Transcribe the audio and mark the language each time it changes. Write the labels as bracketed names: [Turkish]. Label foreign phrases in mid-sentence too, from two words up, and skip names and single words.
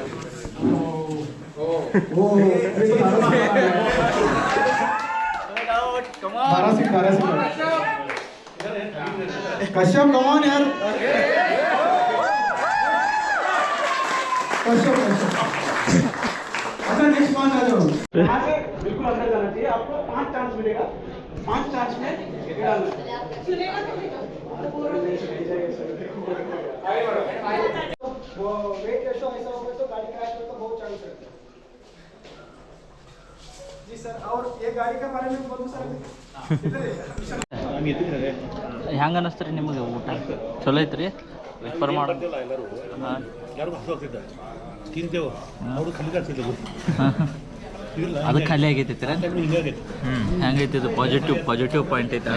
[Hindi] कश्यप कमान यार कश्यप अच्छा नेक्स्ट 5 आ जाओ यहाँ से बिल्कुल अंदर जाना चाहिए आपको 5 चांस मिलेगा 5 चांस में वो वेट रेशो ऐसा होगा तो गाड़ी क्रैश होने का बहुत चांस रहता है [Kannada] ಹೆಂಗೆ ಅನ್ನಿಸ್ತು ರೀ ನಿಮಗೆ ಊಟ ಚಲೋ ಐತ್ರಿ ರಿಫರ್ ಮಾಡೋದು ಹಾಂ ತಿಂತೇವೆ ಅವರು ಖಾಲಿ ಆಗ್ತಿದ್ದೆವು ಅದು ಖಾಲಿ ಆಗೈತಿ ಹೆಂಗೈತಿ ಇದು [English] positive point [Kannada] ಐತೆ